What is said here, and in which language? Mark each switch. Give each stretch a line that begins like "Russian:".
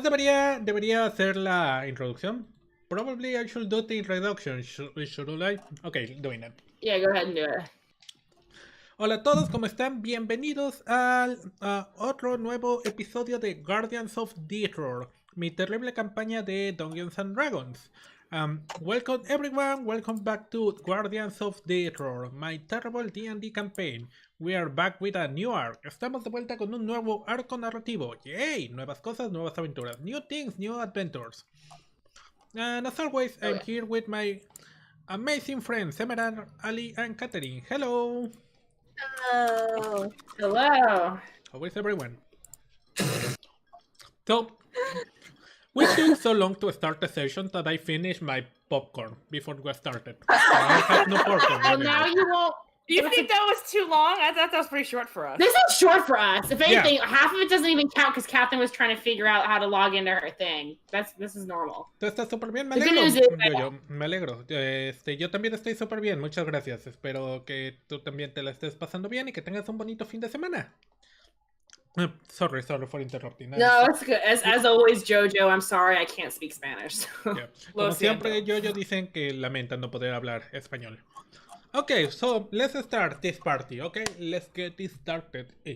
Spanish: debería hacer la introducción.
English: Probably I should do the introduction. Should I? Okay, doing it. Yeah, go ahead and do it.
Spanish: Hola a todos, ¿cómo están? Bienvenidos al otro nuevo episodio de Guardians of Deatror, mi terrible campaña de Dungeons and Dragons.
English: Welcome everyone, welcome back to Guardians of Deatror, my terrible D&D campaign. We are back with a new arc.
Spanish: Estamos de vuelta con un nuevo arco narrativo. Yay! Nuevas cosas, nuevas aventuras.
English: New things, new adventures. And as always, I'm here with my amazing friends, Emerald, Ali, and Catherine. Hello! Hello. Hello. How is everyone? So, we took so long to start the session that I finished my popcorn before we started. So I have no popcorn. Well, now you won't. You think that was too long? I thought that was pretty short for us. This is short for us. If anything, half of it doesn't even count because Catherine was trying to figure out how to log into her thing. This is normal.
Spanish: Tú estás súper bien, me alegro. Me alegro. Yo también estoy súper bien, muchas gracias. Espero que tú también te la estés pasando bien y que tengas un bonito fin de semana.
English: Sorry for interrupting. No, it's good. As always, Jojo, I'm sorry I can't speak Spanish. Yeah.
Spanish: Como siempre, Jojo dicen que lamentan no poder hablar español.
English: Okay, so let's start this party. Okay, let's get this started.